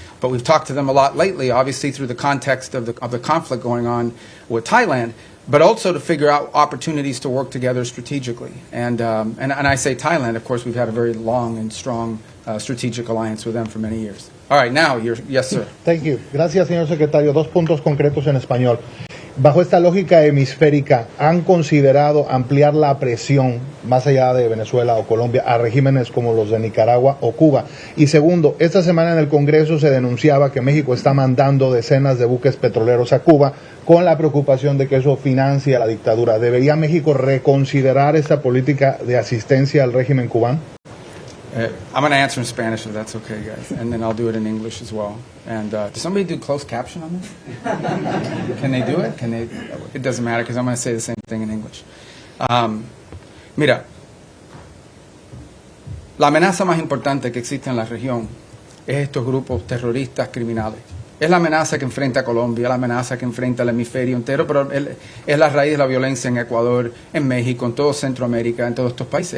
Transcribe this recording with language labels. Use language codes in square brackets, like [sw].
[en] But we've talked to them a lot lately, obviously through the context of the conflict going on with Thailand, but also to figure out opportunities to work together strategically. And I say Thailand, of course, we've had a very long and strong strategic alliance with them for many years. All right, now, yes, sir. Thank you. [es] Gracias, señor secretario. Dos puntos concretos en español. Bajo esta lógica hemisférica, ¿han considerado ampliar la presión más allá de Venezuela o Colombia a regímenes como los de Nicaragua o Cuba? Y segundo, esta semana en el Congreso se denunciaba que México está mandando decenas de buques petroleros a Cuba con la preocupación de que eso financia la dictadura. ¿Debería México reconsiderar esta política de asistencia al régimen cubano? [en] I'm going to answer in Spanish if that's okay, guys, and then I'll do it in English as well. And does somebody do closed caption on this? Can they do it? It doesn't matter because I'm going to say the same thing in English. [es] Mira, la amenaza más importante que existe en la región es estos grupos terroristas criminales. Es la amenaza que enfrenta a Colombia, la amenaza que enfrenta el hemisferio entero, pero es la raíz de la violencia en Ecuador, en México, en todo Centroamérica, en todos estos países.